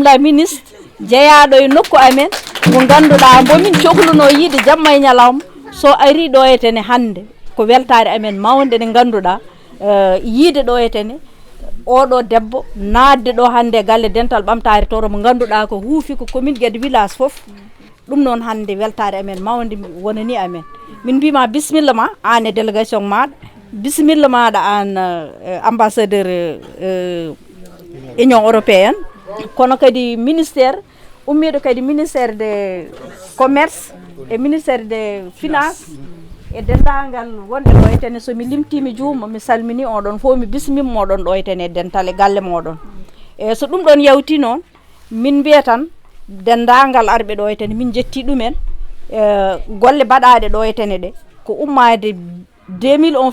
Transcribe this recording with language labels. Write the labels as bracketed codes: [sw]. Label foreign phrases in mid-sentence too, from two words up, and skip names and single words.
[fr] la ministre [ff] jeeyaɗo e nokku amen mo ganduɗa bomin cohluno yiide jamma e ñalawma so ari ɗo hetene hande ko weltare amen mawde nde ganduɗa yiide ɗo hetene oɗo debbo nadde ɗo hande galle dental ɓamtare toro mo ganduɗa ko huufi ko commune Guédé village foof ɗum noon hande weltare amen mawde wonani amen min mbima bisimilla ma an e délégation maɗa bisimilla maɗa an ambassadeur union européenne kono kadi ministère ummiɗo kadi [fr] ministère de commerce [ff] e [fr] ministère de finance [ff] e dendagal wonɓe ɗo hetene somi limtimi juuma mi salmini oɗon fof mi bismima moɗon ɗo hetene e dental e galle moɗon e so ɗum ɗon yawti noon min mbiya tan dendagal arɓe ɗo hetene min jetti ɗumen golle baɗaɗe ɗo hetene ɗe ko ummade 2001